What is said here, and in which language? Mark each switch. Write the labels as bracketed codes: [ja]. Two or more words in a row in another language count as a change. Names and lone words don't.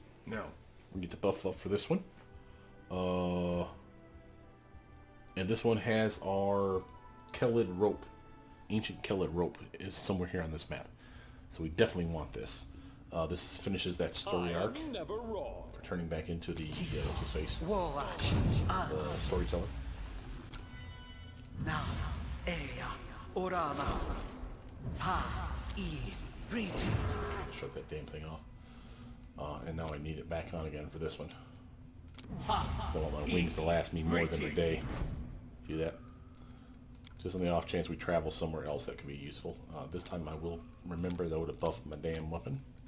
[en] Now, We get to buff up for this one. And this one has our Kelid rope. Ancient Kelid rope is somewhere here on this map. So we definitely want this. This finishes that story arc. Never wrong. Turning back into the what's his face? Dorraj. Storyteller. Na. Ea. Orama. Ha. E. Riti. Shut that damn thing off. And now I need it back on again for this one. So I want my wings to last me more than a day. See that? Just on the off chance we travel somewhere else that could be useful. This time I will remember though to buff my damn weapon.